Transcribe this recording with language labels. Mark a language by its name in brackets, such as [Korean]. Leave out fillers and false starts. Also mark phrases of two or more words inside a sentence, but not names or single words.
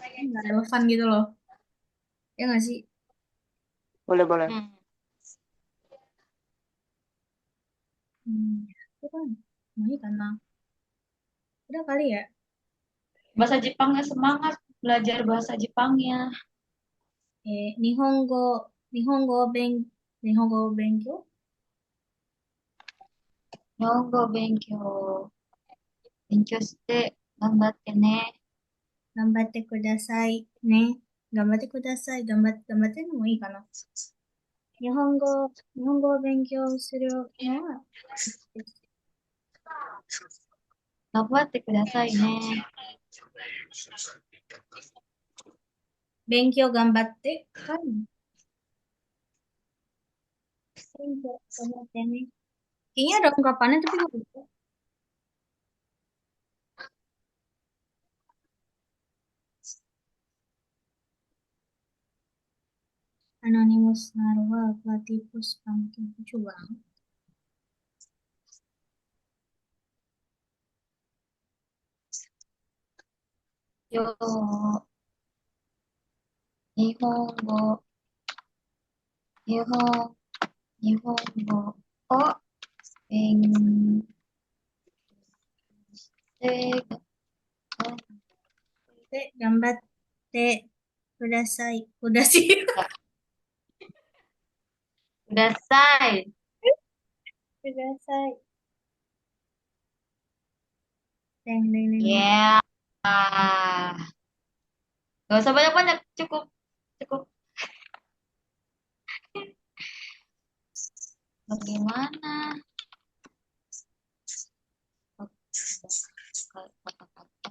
[Indonesian] sampai nggak relevan gitu loh. Ya nggak sih? boleh-boleh. Hmm, itu kan. Mai karena udah kali ya. bahasa Jepangnya semangat belajar bahasa Jepangnya. [Japanese] 日本語、日本語べん、日本語勉強, 日本語を勉強して頑張ってね。頑張ってくださいね。頑張ってください。頑張ってのもいいかな。日本語を勉強するのは、頑張ってくださいね。勉強頑張ってはい。勉強頑張ってね. [Indonesian] Kayaknya ada ungkapannya tapi gue lupa. Anonymous Narwhal, Platypus Pumpkin. Lucu banget. [Japanese] よ、日本語、日本、日本語を勉強頑張ってください. [Indonesian] Udah sih. [Japanese] ください。 Kudasai. Deng, deng, deng. [Indonesian] Ya, ah, gak usah banyak-banyak, cukup, cukup. Bagaimana? Kata-kata.